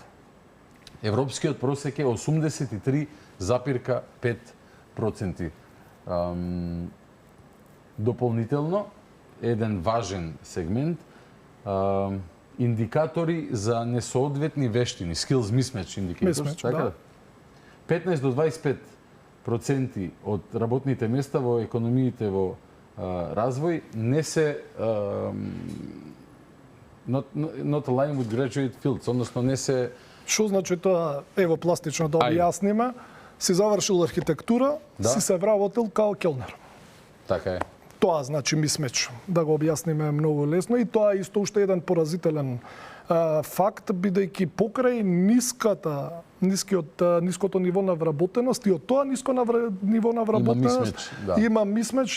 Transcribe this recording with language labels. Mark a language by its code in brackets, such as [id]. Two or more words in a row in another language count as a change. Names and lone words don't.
[mk] Европскиот просек е 83,5%. Дополнително, еден важен сегмент, индикатори за несоодветни вештини, [en] skills mismatch indicators, [mk] така? 15 до 25% од работните места во економиите во развој не се [en] not aligned with graduate fields, [mk] односно не се... Што значи тоа, ево пластично да објасниме, си завршил архитектура, си се вработил као келнер. Така е. Тоа значи мисмеч, да го објасниме многу лесно и тоа е исто уште еден поразителен факт, бидејќи покрај ниското ниво на вработеност и од тоа ниско ниво на вработеност има мисмеч.